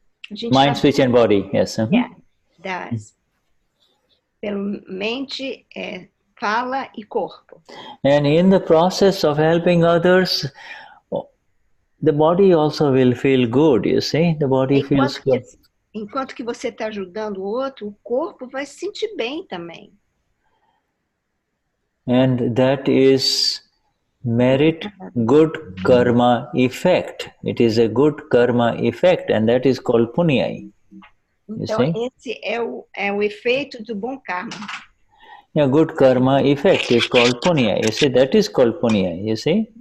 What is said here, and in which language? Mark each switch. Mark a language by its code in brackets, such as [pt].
[en] Mind, speech, and body, yes. [pt] Pelo mente, fala e corpo. [en] And in the process of helping others, the body also will feel good, you see? The body feels good. [pt] Enquanto que você está ajudando o outro, o corpo vai se sentir bem também. [en] And that is merit good karma effect. It is a good karma effect, and that is called punya. [pt] Então, esse é o efeito do bom karma. [en] Yeah, good karma effect is called punya. You see, that is called punya, you see?